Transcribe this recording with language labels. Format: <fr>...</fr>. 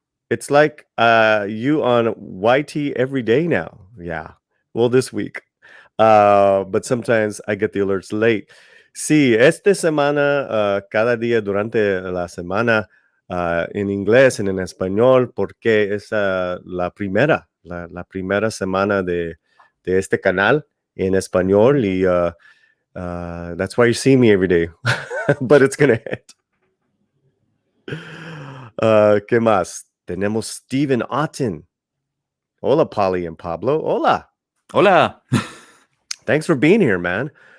<en>It's like you on YT every day now. Yeah. Well, this week. But sometimes I get the alerts late.</en> <es>Sí, esta semana, cada día durante la semana, en inglés, en español, porque es la primera semana de este canal en español.</es> <en>Y that's why you see me every day. But it's going to hit.</en> <es>¿Qué más? Tenemos Steven Otten. Hola, Polly and Pablo. Hola. Hola.</es> <en>Thanks for being here, man.</en>